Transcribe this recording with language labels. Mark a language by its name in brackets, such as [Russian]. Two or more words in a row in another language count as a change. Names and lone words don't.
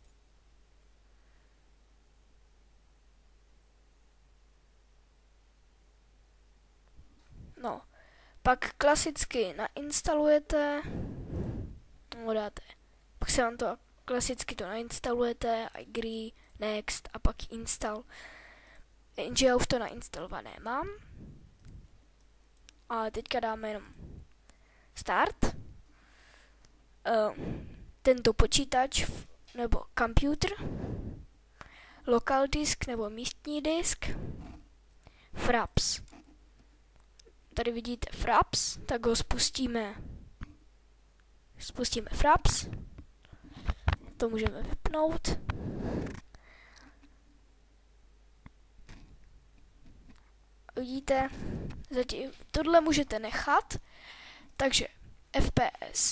[Czech] No, pak klasicky nainstalujete, no dáte, pak se vám to klasicky to nainstalujete, [English] agree, next [Czech] a pak [English] install. [Czech] Jenže já už to nainstalované mám. A teďka dáme jenom start. Tento počítač nebo [English] computer, local disk [Czech] nebo místní disk, Fraps. Tady vidíte Fraps, tak ho spustíme Fraps, to můžeme vypnout. Vidíte, zatím tohle můžete nechat, takže FPS.